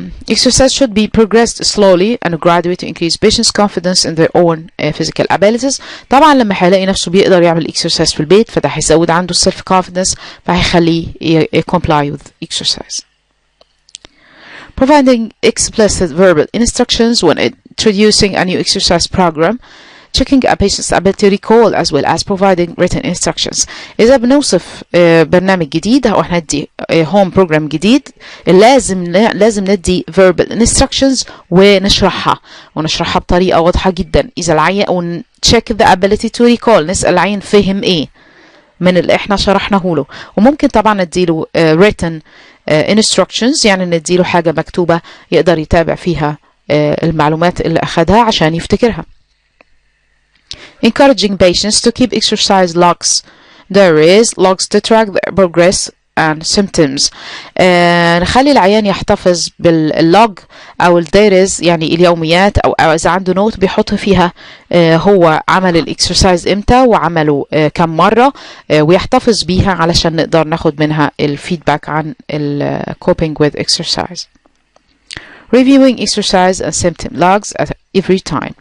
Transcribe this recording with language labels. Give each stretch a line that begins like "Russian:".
English: Exercise should be progressed slowly and gradually to increase patients' confidence in their own physical abilities.
Arabic: طبعا لما هيلاقي نفسه بيقدر يعمل exercise في البيت فده هيزود عنده
English: self confidence
Arabic: فهيخليه
English: comply with exercise. Providing explicit verbal instructions when introducing a new exercise program. Checking a patient's ability to recall as well as providing written instructions.
Arabic: إذا بنوصف برنامج جديد أو احنا ندي
English: home program
Arabic: جديد لازم ندي
English: verbal instructions
Arabic: ونشرحها بطريقة واضحة جدا. إذا العيان أو
English: check the ability to recall،
Arabic: نسأل العيان فهم إيه من اللي احنا شرحناه له. وممكن طبعا نديله
English: written instructions،
Arabic: يعني نديله حاجة مكتوبة يقدر يتابع فيها المعلومات اللي أخدها عشان يفتكرها.
English: Encouraging patients to keep exercise logs, diaries, logs to track their progress and symptoms.
Arabic: نخلي العيان يحتفظ باللوج أو الدايريز، يعني اليوميات أو إذا عنده نوت بيحط فيها هو عمل الإكسرسايز إمتى وعمله كم مرة، ويحتفظ بيها علشان نقدر ناخد منها الفيدباك عن
English: coping with exercise. Reviewing exercise and symptom logs at every time.